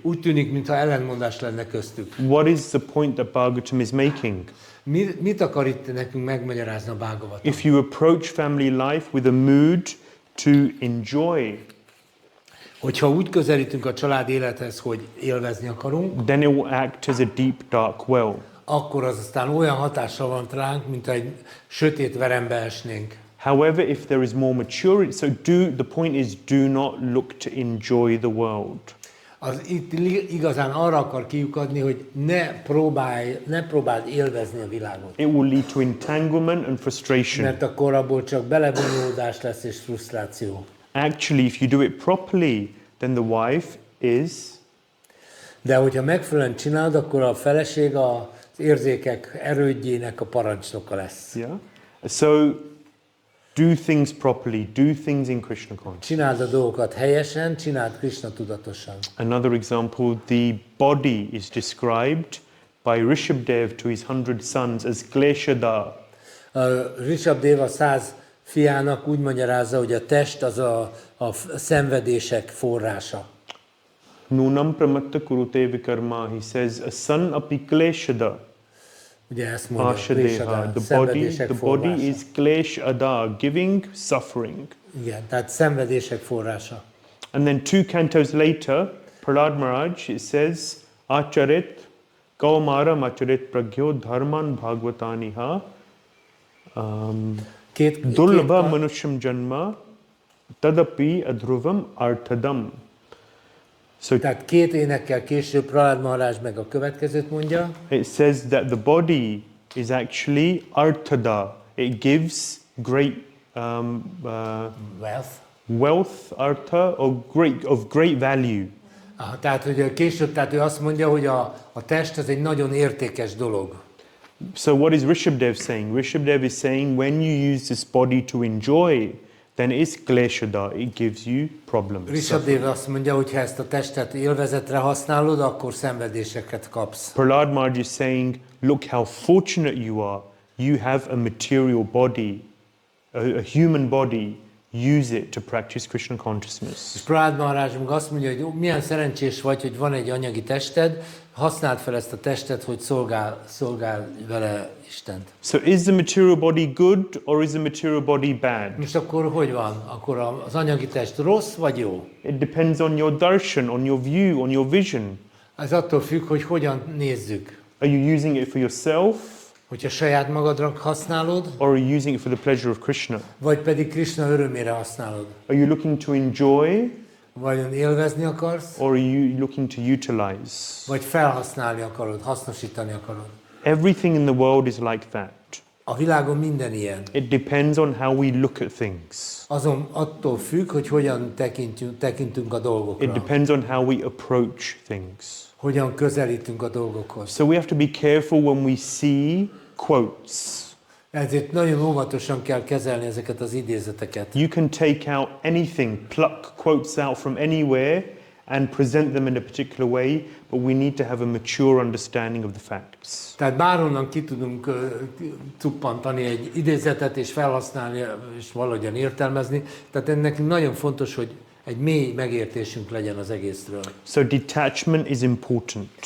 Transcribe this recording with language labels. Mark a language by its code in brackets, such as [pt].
[hu] Úgy tűnik, mintha ellenmondás lenne köztük. [en] What is the point that Bhagavatam is making? [hu] Mit akar itt nekünk megmagyarázni a Bhagavatam? [en] If you approach family life with a mood to enjoy, [hu] Hogyha úgy közelítünk a család élethez, hogy élvezni akarunk, [en] then it will act as a deep, dark well. [hu] akkor az aztán olyan hatással van ránk, mint egy sötét verembe esnénk. [en] However, if there is more maturity, the point is do not look to enjoy the world. [hu] Itt igazán arra akar kiukadni, hogy ne próbáld élvezni a világot. [en] It will lead to entanglement and frustration. [hu] Mert akkor abból csak belebonyolódás lesz és frusztráció. [en] Actually, if you do it properly, then the wife is [hu] De hogyha megfelelően csinálod, akkor a feleség az érzékek erődjének a parancsnoka lesz. yeah. [en] So do things properly, do things in Krishna consciousness. [hu] Csináld a dolgokat helyesen, csináld Krishna tudatosan. [en] Another example, the body is described by Rishabdev to his 100 sons as kleshada. [hu] Rishabdeva 100 fiának úgy magyarázza, hogy a test az a szenvedések forrása. [sa] Nunam pramatta kurute vikarma. [en] He says, a son api kleshada. [hu] Ugye ezt mondja, Ashadeha. [sa] kleshada, [en] The [hu] szenvedések [en] body [hu] forrása. [en] is kleshada, giving suffering. [hu] Igen, tehát szenvedések forrása. [en] And then 2 cantos later, Prahlad Maharaj, it says, [sa] Acharit Kaumara Macharit Pragyo Dharman Bhagavataniha Dulva Manusham Janma Tadapi Adhruvam Arthadam. [en] So [hu] Tehát két énekkel később Prahlad Maharaj meg a következőt mondja. [en] it says that the body is actually arthada. It gives great wealth, artha, or of great value. [hu] Tehát, hogy később, tehát ő azt mondja, hogy a test az egy nagyon értékes dolog. [en] So what is Rishabdev saying? Rishabdev is saying when you use this body to enjoy, then it's kleshada, it gives you problems. [hu] Rishabdev azt mondja, hogy ha ezt a testet élvezetre használod, akkor szenvedéseket kapsz. [en] Prahlad Maharaj is saying, look how fortunate you are. You have a material body, a human body. Use it to practice Krishna consciousness. [hu] És Prahlad Maharaj azt mondja, hogy milyen szerencsés vagy, hogy van egy anyagi tested, használd fel ezt a testet, hogy szolgál vele Istent. [en] So is the material body good or is the material body bad? [hu] Most akkor hogy van? Akkor az anyagi test rossz vagy jó? [en] It depends on your darshan, on your view, on your vision. [hu] Ez attól függ, hogy hogyan nézzük. [en] Are you using it for yourself? [hu] Hogyha saját magadra használod, [en] or are you using it for the pleasure of Krishna? [hu] Vagy pedig Krishna örömére használod. [en] Are you looking to enjoy? [hu] Vajon élvezni akarsz? [en] Or are you looking to utilize? [hu] Vagy felhasználni akarod, hasznosítani akarod? [en] Everything in the world is like that. [hu] A világon minden ilyen. [en] It depends on how we look at things. [hu] Attól függ, hogy hogyan tekintünk a dolgokra. [en] It depends on how we approach things. [hu] Hogyan közelítünk a dolgokhoz. [en] So we have to be careful when we see quotes. [hu] Ezért nagyon óvatosan kell kezelni ezeket az idézeteket. [en] You can take out anything, pluck quotes out from anywhere and present them in a particular way, but we need to have a mature understanding of the facts. [hu] Tehát bárhonnan ki tudunk cuppantani egy idézetet és felhasználni és valahogyan értelmezni. Tehát ennek nagyon fontos, hogy egy mély megértésünk legyen az egészről. [en] So detachment is important.